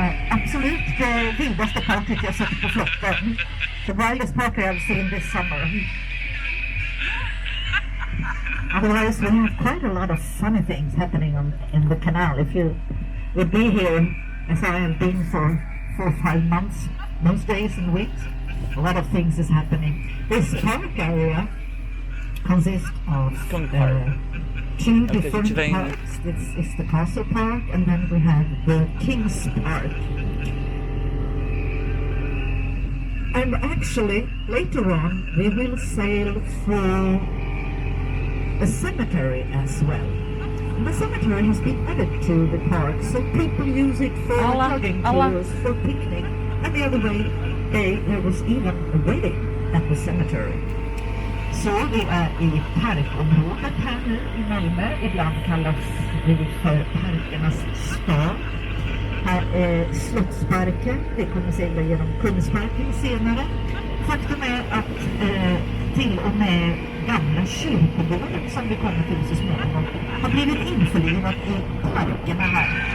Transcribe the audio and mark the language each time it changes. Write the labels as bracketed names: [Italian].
[Swedish] Absolut det vildaste parket jag sett på flotten. [English] The wildest party I've seen this summer. Otherwise we have quite a lot of funny things happening in the canal. If you would be here, as I have been for 4 or 5 months, most days and weeks, a lot of things is happening. This park area consists of 2 different parks. This is the Castle Park, and then we have the King's Park. And actually, later on, we will sail through a cemetery as well. And the cemetery has been added to the park, so people use it for jogging tours, for picnic. And the other day, there was even a wedding at the cemetery. [Swedish] Så vi är i parkområdet här nu i Malmö. Ibland kallas vi för parkernas stad. Här är Slottsparken. Vi kommer segla genom Kungsparken senare. faktum är att till och med gamla kyrkogården som vi kommer till så småningom har blivit införlivat i parkerna här.